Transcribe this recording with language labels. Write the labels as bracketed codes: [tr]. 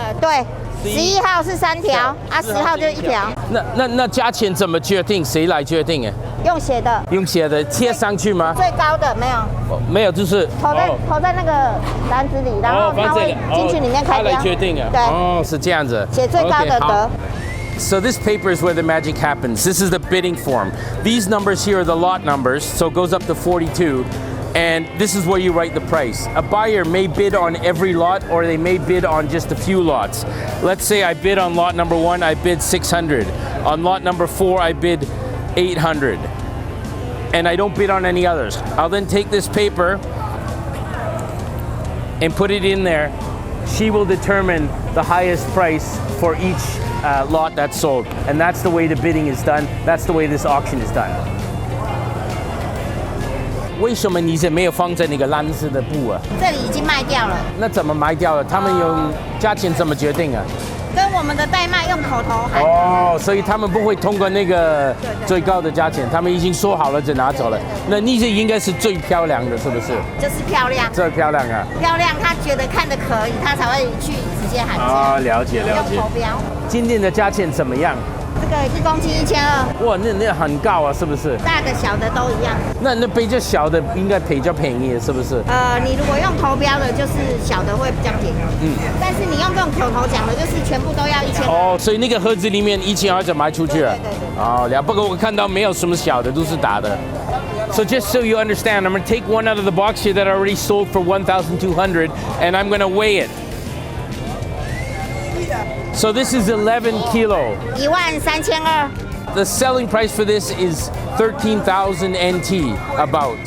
[zh] 对，11号是3条，10号就1条。那价钱怎么决定？谁来决定啊？用写的。用写的贴上去吗？最高的没有。没有，就是投在那个篮子里，然后它会进去里面开标。他来决定啊。对。哦，是这样子。写最高的得。 [en] So this paper is where the magic happens. This is the bidding form. These numbers here are the lot numbers, so it goes up to 42. And this is where you write the price. A buyer may bid on every lot or they may bid on just a few lots. Let's say I bid on lot number 1, I bid 600. On lot number 4, I bid 800. And I don't bid on any others. I'll then take this paper and put it in there. She will determine the highest price for each lot that's sold. And that's the way the bidding is done. That's the way this auction is done. [zh] 为什么你没有放在那个蓝色的布啊？这里已经卖掉了。那怎么卖掉了？他们用价钱怎么决定啊？跟我们的代卖用口头喊。哦，所以他们不会通过那个最高的价钱，他们已经说好了就拿走了。那那些应该是最漂亮的，是不是？就是漂亮，最漂亮啊！漂亮，他觉得看的可以，他才会去直接喊价。啊，了解了解。用投标。今天的价钱怎么样？这个1公斤1200。哇，那很高啊，是不是？大的小的都一样。那比较小的应该比较便宜，是不是？你如果用投标的，就是小的会比较便宜。但是你用这种口头讲的，就是全部都要1000。哦，所以那个盒子里面1200就卖出去了。对。哦，不过我看到没有什么小的，都是大的。 [en] So just so you understand, I'm going to take one out of the box here that I already sold for 1,200, and I'm going to weigh it. So this is 11 kilo. [zh] 13200。 [en] The selling price for this is 13,000 NT about.